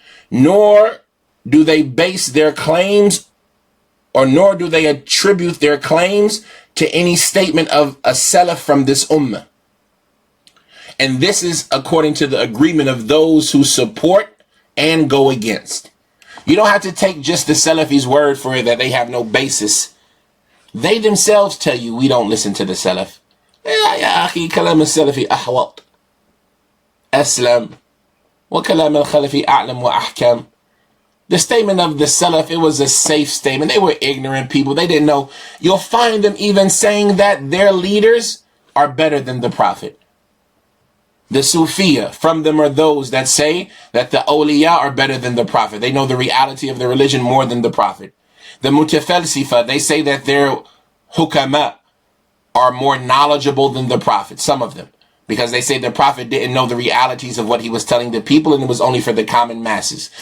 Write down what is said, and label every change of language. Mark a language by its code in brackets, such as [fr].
[en] Nor do they base their claims, or nor do they attribute their claims to any statement of a salaf from this ummah. And this is according to the agreement of those who support and go against. You don't have to take just the Salafis' word for it that they have no basis. They themselves tell you we don't listen to the Salaf. [ar] يا أخي كلام السلفي أحوط أسلم وكلام الخلفي أعلم وأحكم. [en] The statement of the Salaf, it was a safe statement. They were ignorant people. They didn't know. You'll find them even saying that their leaders are better than the Prophet. The Sufiya, from them are those that say that the awliya are better than the Prophet. They know the reality of the religion more than the Prophet. The Mutafalsifa, they say that their hukama are more knowledgeable than the Prophet, some of them, because they say the Prophet didn't know the realities of what he was telling the people, and it was only for the common masses.